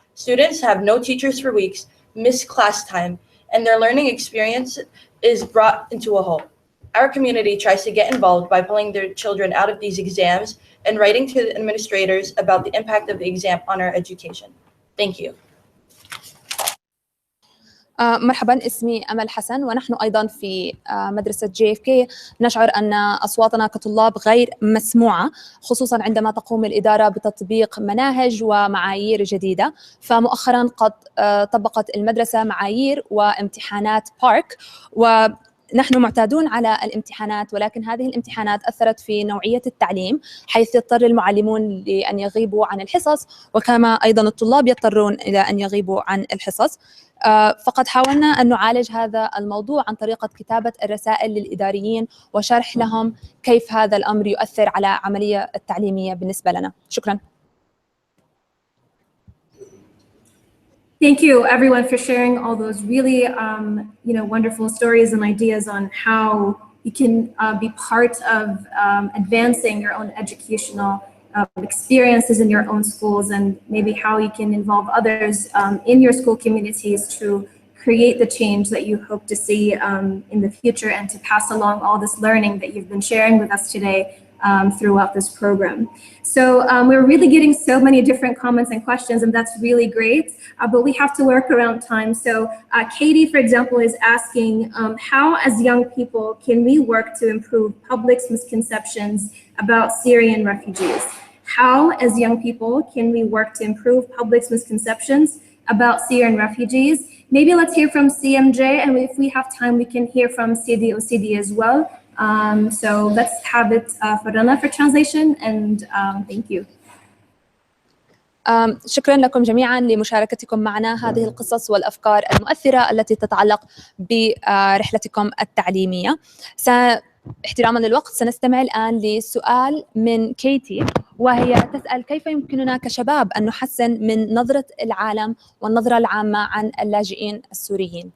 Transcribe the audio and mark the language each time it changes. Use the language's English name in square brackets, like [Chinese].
[English] Students have no teachers for weeks, miss class time, and their learning experience is brought into a halt. Our community tries to get involved by pulling their children out of these exams and writing to the administrators about the impact of the exam on our education. Thank you. [Arabic] مرحبا، اسمي أمل حسن، ونحن أيضا في مدرسة JFK نشعر أن أصواتنا كطلاب غير مسموعة، خصوصا عندما تقوم الإدارة بتطبيق مناهج ومعايير جديدة. فمؤخرا قد طبقت المدرسة معايير وامتحانات بارك، ونحن معتادون على الامتحانات، ولكن هذه الامتحانات أثرت في نوعية التعليم، حيث يضطر المعلمون لأن يغيبوا عن الحصص، وكما أيضا الطلاب يضطرون إلى أن يغيبوا عن الحصص. فقد حاولنا أن نعالج هذا الموضوع عن طريقة كتابة الرسائل للإداريين وشرح لهم كيف هذا الأمر يؤثر على العملية التعليمية بالنسبة لنا. شكرا. [English] Thank you, everyone, for sharing all those really, wonderful stories and ideas on how you can be part of advancing your own educational experiences in your own schools, and maybe how you can involve others in your school communities to create the change that you hope to see in the future, and to pass along all this learning that you've been sharing with us today throughout this program. So we're really getting so many different comments and questions, and that's really great, but we have to work around time. So Katie, for example, is asking how, as young people, can we work to improve public's misconceptions about Syrian refugees? How, as young people, can we work to improve public's misconceptions about Syrian refugees? Maybe let's hear from CMJ, and if we have time, we can hear from CDOCD as well. So let's have it for Rana for translation, and thank you. [Arabic] شكرا لكم جميعا لمشاركتكم معنا هذه القصص والأفكار المؤثرة التي تتعلق برحلتكم التعليمية. احتراما للوقت سنستمع الآن لسؤال من كيتي، وهي تسأل كيف يمكننا كشباب أن نحسن من نظرة العالم والنظرة العامة عن اللاجئين السوريين.